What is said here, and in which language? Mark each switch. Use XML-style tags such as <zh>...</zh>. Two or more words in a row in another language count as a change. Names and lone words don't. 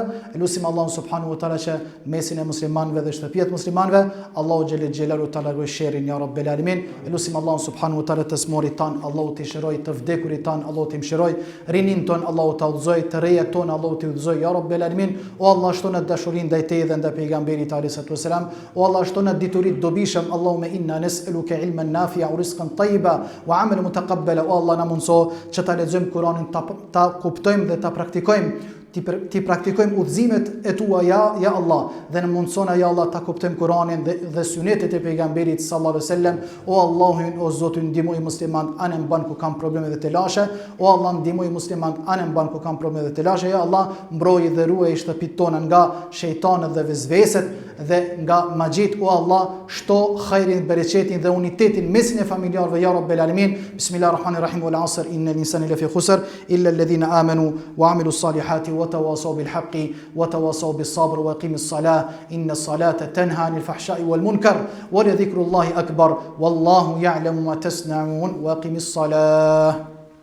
<sq>Elusim Allahun</sq> <ar>سبحانه وتعالى</ar> <sq>që mesin e muslimanëve dhe shtëpiat muslimanëve Allahu</sq> <ar>جل جلاله</ar> <sq>ta largoj sherrin</sq> <ar>يا رب العالمين.</ar> <sq>Elusim Allahun</sq> <ar>سبحانه وتعالى</ar> <sq>të smorit tan, Allahu t'i shëroj të vdekurit tan, Allahu t'i mshiroj rinin ton, Allahu ta udhëzoj të rejat ton, Allahu t'i udhëzoj</sq> <ar>يا رب العالمين.</ar> <sq>O Allah, shtonë dashurinë ndaj teje dhe ndaj pejgamberit</sq> <ar>عليه الصلاة والسلام.</ar> <sq>O Allah, shtonë diturit dobishëm.</sq> <ar>اللهم إنا نسألك علما نافعا ورزقا طيبا وعملا متقبلا.</ar> <sq>O Allah, na mundso që ta lexojmë Kur'anin, ta kuptojmë dhe ta praktikojmë, ti praktikojmë udhëzimet e tua</sq> <ar>يا الله,</ar> <sq>dhe në mundsona</sq> <ar>يا الله</ar> <sq>ta kuptojmë Kur'anin dhe sunetet e pejgamberit</sq> <ar>صلى الله عليه وسلم.</ar> <sq>O Allahu, o Zoti, ndihmoj muslimanët anë mban ku kanë probleme dhe të lashe. O Allah, ndihmoj muslimanët anë mban ku kanë probleme dhe të lashe.</sq> <ar>يا الله,</ar> <sq>mbroji dhe ruaj shtëpitë tona nga shejtanët dhe vezveset dhe nga magjit, o Allah, shto khairin, bereqetin dhe unitetin mesin e familjarëve,</sq> <ar>يا رب العالمين. بسم الله الرحمن الرحيم، والعصر، إن الإنسان لفي خسر، إلا الذين آمنوا وعملوا الصالحات وتواصوا بالحق وتواصوا بالصبر وأقم الصلاة، إن الصلاة تنهى عن الفحشاء والمنكر ولذكر الله أكبر والله يعلم ما تصنعون وأقم الصلاة.</ar>